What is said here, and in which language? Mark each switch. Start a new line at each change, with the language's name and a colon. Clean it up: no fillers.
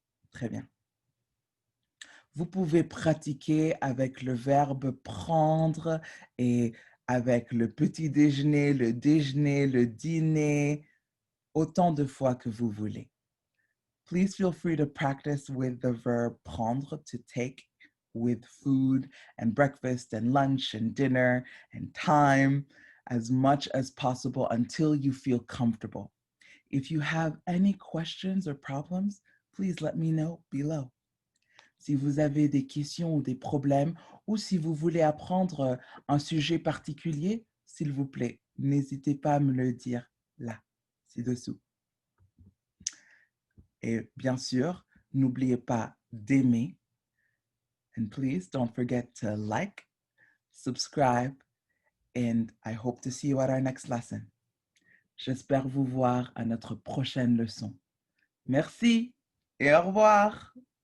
French: Très bien. Vous pouvez pratiquer avec le verbe prendre et avec le petit déjeuner, le dîner, autant de fois que vous voulez.
English: Please feel free to practice with the verb prendre, to take, with food and breakfast and lunch and dinner and time, as much as possible until you feel comfortable. If you have any questions or problems, please let me know below.
French: Si vous avez des questions ou des problèmes, ou si vous voulez apprendre un sujet particulier, s'il vous plaît, n'hésitez pas à me le dire là, ci-dessous. Et bien sûr, n'oubliez pas d'aimer.
English: And please don't forget to like, subscribe, and I hope to see you at our next lesson.
French: J'espère vous voir à notre prochaine leçon. Merci et au revoir.